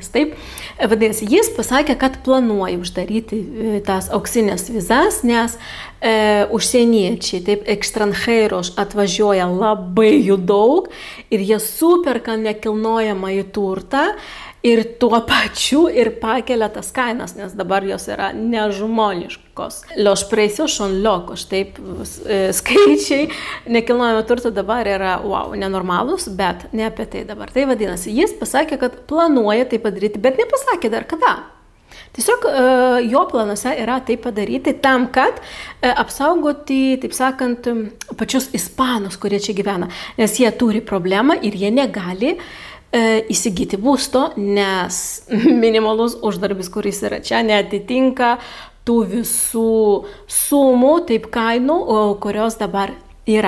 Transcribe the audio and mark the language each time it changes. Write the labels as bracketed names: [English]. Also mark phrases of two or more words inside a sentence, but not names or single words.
[Lithuanian] Taip, vadinasi, jis pasakė, kad planuoja uždaryti tas auksinės vizas, nes užsieniečiai, taip, ekstranjeros atvažiuoja labai jų daug ir jie superka nekilnojamąjį turtą. Ir tuo pačiu ir pakelia tas kainas, nes dabar jos yra nežmoniškos. [Spanish] Los precios son locos, [Lithuanian] taip, skaičiai nekilnojamo turto dabar yra, wow, nenormalūs, bet ne apie tai dabar. Tai vadinasi, jis pasakė, kad planuoja tai padaryti, bet nepasakė dar kada. Tiesiog jo planuose yra tai padaryti tam, kad apsaugoti, taip sakant, pačius ispanus, kurie čia gyvena, nes jie turi problemą ir jie negali įsigyti būsto, nes minimalus uždarbis, kuris yra čia, neatitinka tų visų sumų, taip kainų, kurios dabar yra.